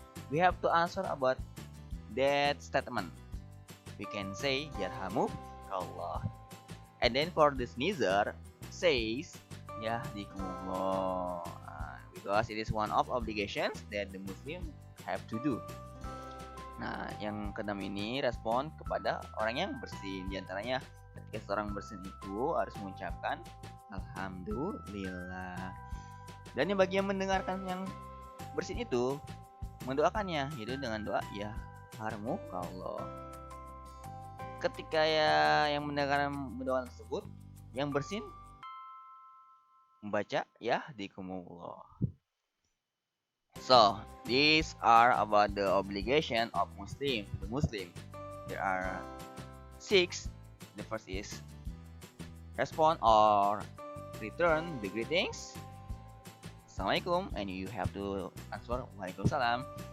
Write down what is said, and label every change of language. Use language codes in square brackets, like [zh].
[en] We have to answer about that statement. We can say Yarhamu Allah. And then for the sneezer says Yahdikumullah, because it is one of obligations that the Muslim have to do. [id] Nah, yang keenam ini respon kepada orang yang bersin. Di antaranya ketika seorang bersin itu harus mengucapkan Alhamdulillah. Dan yang bagi yang mendengarkan yang bersin itu mendoakannya, yaitu dengan doa ya harmukallah. Ketika yang mendengarkan mendoakan tersebut, yang bersin membaca ya dikumullah. [en] So these are about the obligation of the Muslim. There are 6. The first is respond or return the greetings, Assalamualaikum, and you have to answer Waalaikumsalam.